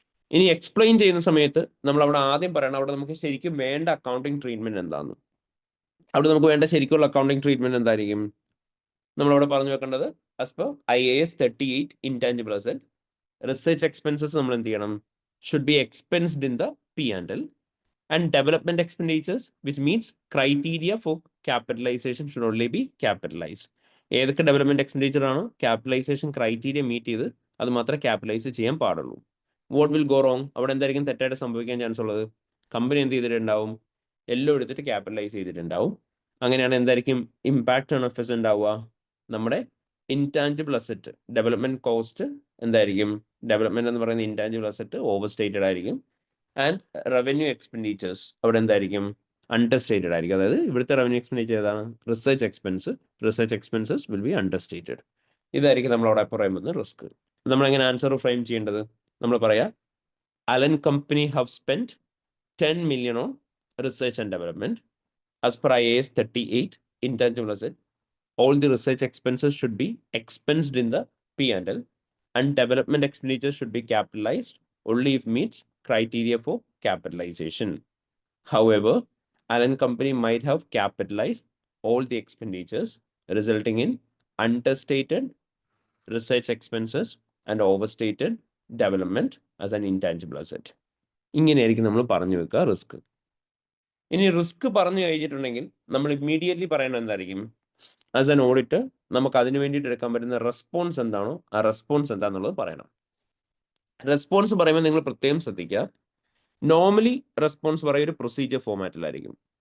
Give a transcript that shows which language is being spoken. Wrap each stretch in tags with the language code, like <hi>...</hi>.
<ml>ഇനി എക്സ്പ്ലെയിൻ ചെയ്യുന്ന സമയത്ത് നമ്മൾ അവിടെ ആദ്യം പറയണം അവിടെ നമുക്ക് ശരിക്കും വേണ്ട അക്കൗണ്ടിങ് ട്രീറ്റ്മെന്റ് എന്താണെന്ന്. അവിടെ നമുക്ക് വേണ്ട ശരിക്കുള്ള അക്കൗണ്ടിങ് ട്രീറ്റ്മെന്റ് എന്തായിരിക്കും? നമ്മളവിടെ പറഞ്ഞു വെക്കേണ്ടത് as per IAS 38 intangible asset research expenses നമ്മൾ എന്ത് ചെയ്യണം?</ml> <en>Should be expensed in the P&L and development expenditures, which means criteria for capitalization should only be capitalized.</en> <ml>ഏതൊക്കെ ഡെവലപ്മെന്റ് എക്സ്പെൻഡിച്ചർ ആണോ ക്യാപിറ്റലൈസേഷൻ ക്രൈറ്റീരിയ മീറ്റ് ചെയ്ത് അത് മാത്രമേ ക്യാപിറ്റലൈസ് ചെയ്യാൻ പാടുള്ളൂ.</ml> <en>What will go wrong?</en> <ml>അവിടെ എന്തായിരിക്കും തെറ്റായിട്ട് സംഭവിക്കാൻ ചാൻസ് ഉള്ളത്? കമ്പനി എന്ത് ചെയ്തിട്ടുണ്ടാവും? എല്ലാം എടുത്തിട്ട് ക്യാപിറ്റലൈസ് ചെയ്തിട്ടുണ്ടാവും. അങ്ങനെയാണ് എന്തായിരിക്കും ഇമ്പാക്ട് ഓൺ എഫ്എസ് ഉണ്ടാവുക? നമ്മുടെ ഇൻടാഞ്ചിബിൾ അസറ്റ് ഡെവലപ്മെന്റ് കോസ്റ്റ് എന്തായിരിക്കും? ഡെവലപ്മെന്റ് എന്ന് പറയുന്ന ഇൻടാഞ്ചിബിൾ അസറ്റ് ഓവർ സ്റ്റേറ്റഡ് ആയിരിക്കും. ആൻഡ് റവന്യൂ എക്സ്പെൻഡിച്ചേഴ്സ് അവിടെ എന്തായിരിക്കും? അണ്ടർസ്റ്റേറ്റഡ് ആയിരിക്കും. അതായത് ഇവിടുത്തെ റവന്യൂ എക്സ്പെൻഡിച്ചർ ഏതാണ്? Research expense.</ml> <en>Research expenses will be understated.</en> <ml>ഇതായിരിക്കും നമ്മളവിടെ പറയുന്നത് റിസ്ക്. നമ്മളെങ്ങനെ ആൻസർ ഫ്രെയിം ചെയ്യേണ്ടത്? നമ്മൾ പറയാം</ml> <en>Allen company have spend 10 million on research and development as per IAS 38 intangible asset. All the research expenses should be expensed in the P&L and development expenditures should be capitalized only if meets criteria for capitalization. However, Allen Company might have capitalized all the expenditures, resulting in understated research expenses and overstated development as an intangible asset.</en> <ml>ഇങ്ങനെയായിരിക്കും നമ്മൾ പറഞ്ഞു വെക്കുക risk. ഇനി risk പറഞ്ഞു കഴിഞ്ഞിട്ടുണ്ടെങ്കിൽ നമ്മൾ immediately പറയുന്നത് എന്തായിരിക്കും? ആസ് ആൻ ഓഡിറ്റർ നമുക്ക് അതിന് വേണ്ടിയിട്ട് എടുക്കാൻ പറ്റുന്ന റെസ്പോൺസ് എന്താണോ ആ റെസ്പോൺസ് എന്താണെന്നുള്ളത് പറയണം. റെസ്പോൺസ് പറയുമ്പോൾ നിങ്ങൾ പ്രത്യേകം ശ്രദ്ധിക്കുക. നോർമലി റെസ്പോൺസ് പറയുക ഒരു പ്രൊസീജിയർ ഫോമാറ്റിലായിരിക്കും.</ml>